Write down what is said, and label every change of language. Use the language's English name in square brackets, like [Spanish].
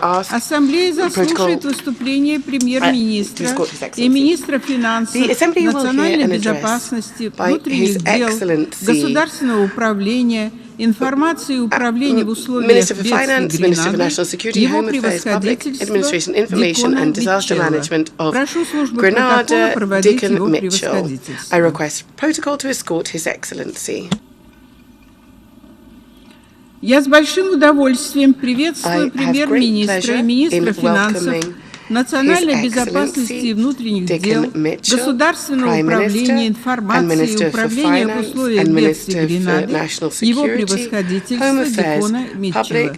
[Russian] Ассамблея заслушает выступление премьер-министра и министра финансов, национальной безопасности, внутренних дел, государственного управления, информации и управления в условиях бедствий Гренады, его превосходительство Дикона Митчелла. Прошу службу протокола проводить его превосходительство. [English] I request protocol to escort His Excellency. [Russian] Я с большим удовольствием приветствую премьер-министра и министра финансов, национальной безопасности и внутренних дел, государственного управления информацией и управления в условиях бедствий Гренады, его превосходительство Дикона Митчелла.